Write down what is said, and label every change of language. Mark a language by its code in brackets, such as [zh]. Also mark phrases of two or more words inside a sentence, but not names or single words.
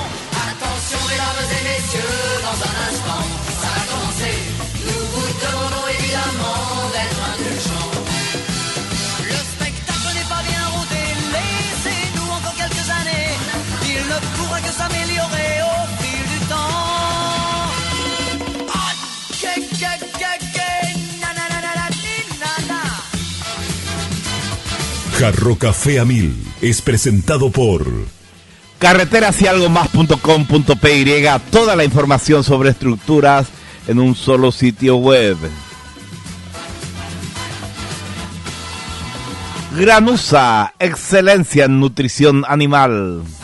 [fr] Attention mesdames et messieurs, dans un instant, ça va commencer. Nous vous demandons évidemment d'être indulgents. Le spectacle n'est pas bien rodé, laissez-nous encore quelques années. Il ne pourra que s'améliorer au fil du temps. Ah, na na na na na na na. [es] Jarro Café a 1000 es presentado por carreterasYalgomas.com.py. Toda la información sobre estructuras en un solo sitio web. Granusa, excelencia en nutrición animal.